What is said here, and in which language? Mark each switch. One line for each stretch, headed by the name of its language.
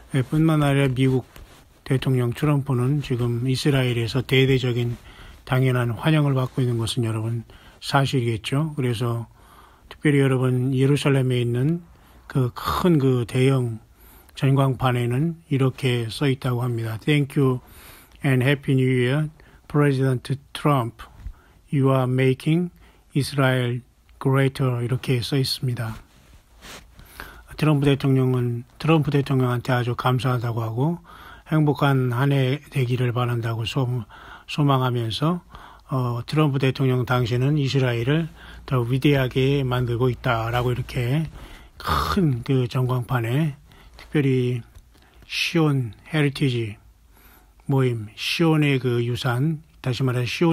Korean: 뿐만 아니라 미국 대통령 트럼프는 지금 이스라엘에서 대대적인 당연한 환영을 받고 있는 것은 여러분 사실이겠죠. 그래서 특별히 여러분 예루살렘에 있는 그 큰 그 대형 전광판에는 이렇게 써 있다고 합니다.
English: Thank you and Happy New Year. President Trump, you are making Israel greater.
Korean: 이렇게 써 있습니다. 트럼프 대통령한테 아주 감사하다고 하고 행복한 한 해 되기를 바란다고 소망하면서 트럼프 대통령 당시는 이스라엘을 더 위대하게 만들고 있다라고 이렇게 큰 그 전광판에 특별히 시온 헤리티지 모임, 시온의 그 유산, 다시 말해